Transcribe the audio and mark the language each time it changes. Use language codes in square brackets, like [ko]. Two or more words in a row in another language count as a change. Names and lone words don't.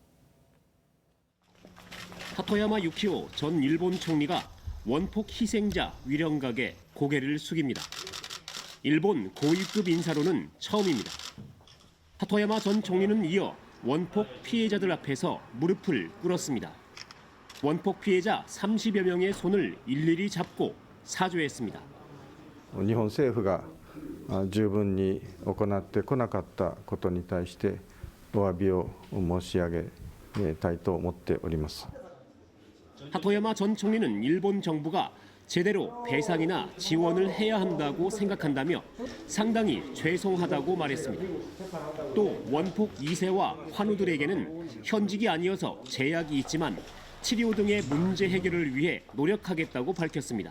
[ko] 하토야마 유키오 전 일본 총리가 원폭 희생자 위령각에 고개를 숙입니다. 일본 고위급 인사로는 처음입니다. 하토야마 전 총리는 이어 원폭 피해자들 앞에서 무릎을 꿇었습니다. 원폭 피해자 30여 명의 손을 일일이 잡고 사죄했습니다. [ja] 日本政府が十分に行ってこなかったことに対してお詫びを申し上げたいと思っております。 [ko] 하토야마 전 총리는 일본 정부가 제대로 배상이나 지원을 해야 한다고 생각한다며 상당히 죄송하다고 말했습니다. 또 원폭 2세와 환우들에게는 현직이 아니어서 제약이 있지만 치료 등의 문제 해결을 위해 노력하겠다고 밝혔습니다.